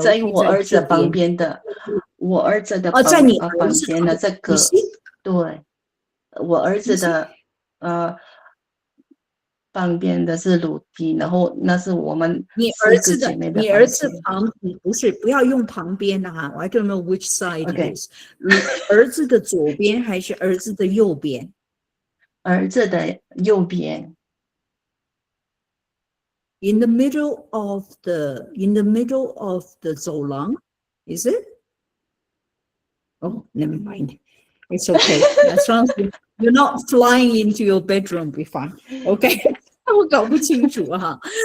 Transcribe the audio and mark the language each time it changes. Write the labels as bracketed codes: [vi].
[zh] 我儿子旁边的，我儿子的在你儿子房间的这个，对，我儿子的旁边的是楼梯，然后那是我们你儿子旁不是不要用旁边的哈 ， [en] I don't know which side it is. [zh] 儿子的左边还是儿子的右边？儿子的右边。 [en] In the middle of the 走廊 is it? Oh, never mind. It's okay. As long as you're not flying into your bedroom, be fine. [zh] Okay. 我搞不清楚哈。